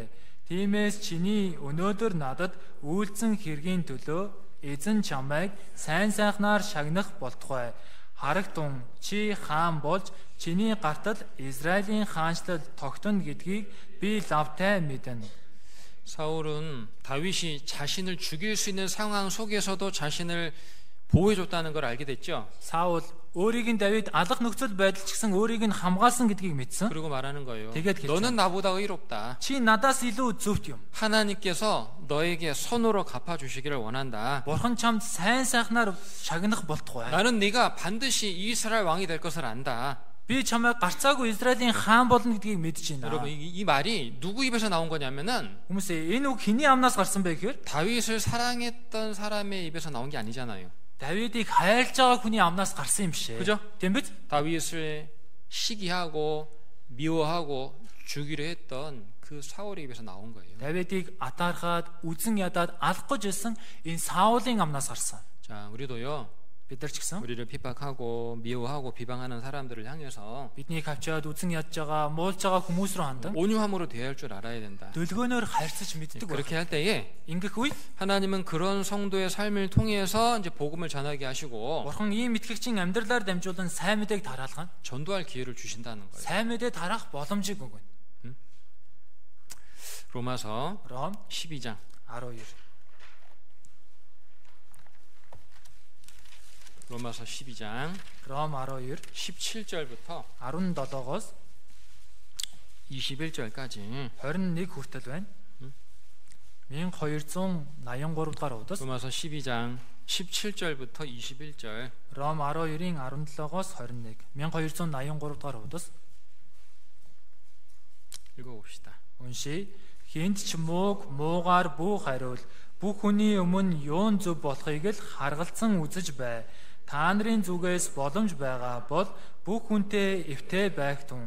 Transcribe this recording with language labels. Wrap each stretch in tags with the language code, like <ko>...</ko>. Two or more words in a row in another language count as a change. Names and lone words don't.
<mn>Тиймээс чиний өнөөдөр надад үйлцэн хэргийн төлөө эзэн чамайг сайн сайхнаар шагнах болтугай. Харагтун чи хаан болж чиний гартал Израилийн хаанчлал тогтно гэдгийг би лавтай мэднэ.</mn> <ko>사울은 다윗이 자신을 죽일 수 있는 상황 속에서도 자신을 보호해줬다는 걸 알게 됐죠.</ko> <mn>Саул өөрийг нь Давид алах нөхцөл байдал ч гэсэн өөрийг нь хамгаалсан гэдгийг мэдсэн.</mn> <ko>그리고 말하는 거예요.</ko> <mn>тэгээд хэлж</mn> <ko>너는 나보다 의롭다.</ko> <mn>Чи надаас илүү зөвхт юм.</mn> <ko>하나님께서 너에게 선으로 갚아주시기를 원한다.</ko> <mn>Бурхан чамд сайн сайхнаар шагнах болтугай.</mn> <ko>나는 네가 반드시 이스라엘 왕이 될 것을 안다.</ko> <mn>Би чамайг гарцаагүй Израилийн хаан болно гэдгийг мэдэж байна.</mn> <ko>여러분 이 말이 누구 입에서 나온 거냐면은</ko> <mn>Хүмүүс энэ үг хэний амнаас гарсан бэ гэхээр</mn> <ko>다윗을 사랑했던 사람의 입에서 나온 게 아니잖아요.</ko> <mn>Давидыг хайрлж байгаа хүний амнаас гарсан юм шээ.</mn> <ko>그죠?</ko> <mn>Тийм биз?</mn> <ko>다윗을 시기하고 미워하고 죽이려 했던 그 사울의 입에서 나온 거예요.</ko> <mn>Давидыг атаархаад, үзэн ядаад алах гэж байсан энэ Саулын амнаас гарсан.</mn> <ko>자, 우리도요.</ko> <mn>Бид нар ч гэсэн</mn> <ko>우리를 핍박하고 미워하고 비방하는 사람들을 향해서</ko> <mn>бидний хавчаад үзэн ядж байгаа, муулж байгаа хүмүүс рүү хандан</mn> <ko>온유함으로 대할 줄 알아야 된다.</ko> <mn>дүлгөөнөөр харьцаж мэддэг байх.</mn> <ko>그렇게 할 때에</ko> <mn>Ингэх үе</mn> <ko>하나님은 그런 성도의 삶을 통해서 이제 복음을 전하게 하시고</ko> <mn>Бурхан ийм итгэгчийн амьдралаар дамжуулан сайн мэдээг тараалгана.</mn> <ko>전도할 기회를 주신다는 거예요.</ko> <mn>Сайн мэдээ тараах боломжийг өгнө.</mn> <ko>로마서 Ром 12장 12. 로마서 12장 Ром 12 17절부터</ko> <mn>17-оос</mn> <ko>21절까지</ko> <mn>21 хүртэл байна. 1283 дахь удас</mn> <ko>로마서 12장 17절부터 21절</ko> <mn>Ром 12-ийн 17-оос 21 1283 дахь удас</mn> <ko>읽어봅시다.</ko> <mn>уншия. Хинт ч муугаар бүх хариул бүх хүний өмнө юун зөв болохыг л харгалзан үзэж бай. Та нарын зүгээс боломж байгаа бол бүх хүнтэй эвтэй байх тун.</mn>